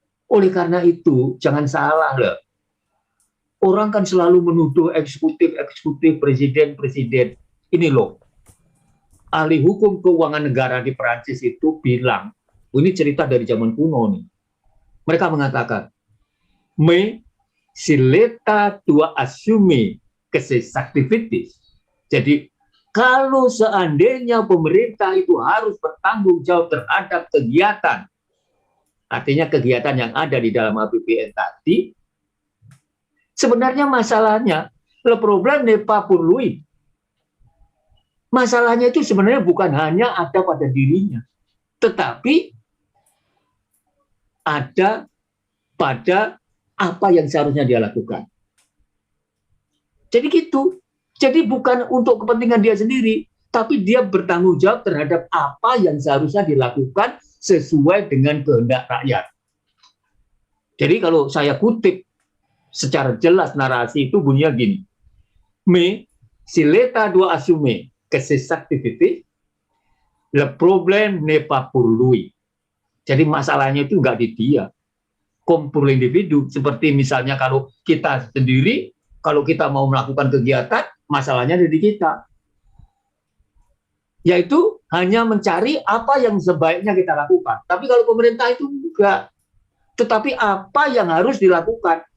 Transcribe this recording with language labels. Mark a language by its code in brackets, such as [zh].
[id] Oleh karena itu, jangan salah loh. Orang kan selalu menuduh eksekutif presiden. Ini loh, ahli hukum keuangan negara di Perancis itu bilang, ini cerita dari zaman kuno nih. Mereka mengatakan, [fr] mais si l'État doit assumer que ses activités. [id] Jadi, kalau seandainya pemerintah itu harus bertanggung jawab terhadap kegiatan, artinya kegiatan yang ada di dalam APBN tadi, sebenarnya masalahnya, [fr] le problème n'est pas pour lui. [id] Masalahnya itu sebenarnya bukan hanya ada pada dirinya, tetapi ada pada apa yang seharusnya dia lakukan. Jadi gitu. Jadi bukan untuk kepentingan dia sendiri, tapi dia bertanggung jawab terhadap apa yang seharusnya dilakukan sesuai dengan kehendak rakyat. Jadi kalau saya kutip secara jelas narasi itu bunyinya gini. [fr] Mais si l'État doit assumer que ses activités, le problème n'est pas pour lui. [id] Jadi masalahnya itu nggak di dia. Kompul individu, seperti misalnya kalau kita sendiri, kalau kita mau melakukan kegiatan, masalahnya ada di kita. Yaitu hanya mencari apa yang sebaiknya kita lakukan. Tapi kalau pemerintah itu enggak. Tetapi apa yang harus dilakukan.